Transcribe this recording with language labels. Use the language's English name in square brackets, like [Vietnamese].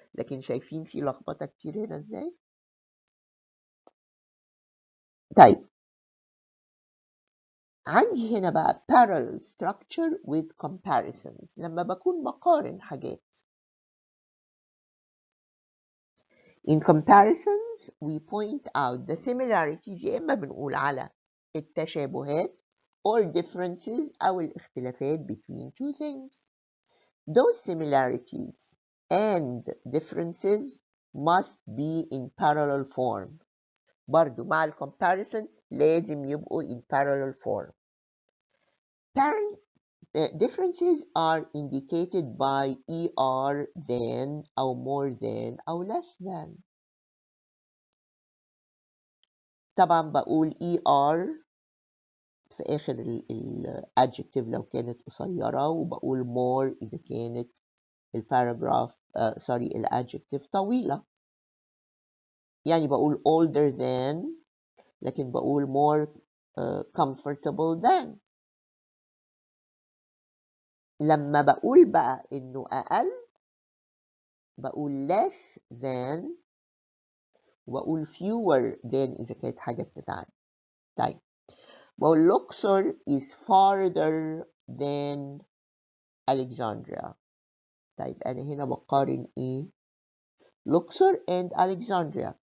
[Arabic] لكن شايفين في لخبطة كتير هنا ازاي؟ طيب عندي هنا بقى [English] parallel structure with comparisons [Arabic] لما بكون بقارن حاجات. [English] In comparisons we point out the similarities [Arabic] يا إما بنقول على التشابهات [English] or differences [Arabic] أو الاختلافات [English] between two things. Those similarities and differences must be in parallel form. [Arabic] برضو مع ال comparison لازم يبقوا [English] in parallel form. Differences are indicated by ER than أو more than أو less than. [Arabic] طبعا بقول ER في آخر ال adjective لو كانت قصيرة وبقول more إذا كانت الباراجراف ال adjective طويلة. يعني بقول [English] older than [Arabic] لكن بقول [English] more comfortable than. [Arabic] لما بقول بقى إنه أقل بقول less than وبقول fewer than إذا كانت حاجة بتتعب. طيب بقول [English] Luxor is farther than Alexandria. [Arabic] طيب أنا هنا بقارن إيه؟ Luxor and Alexandria.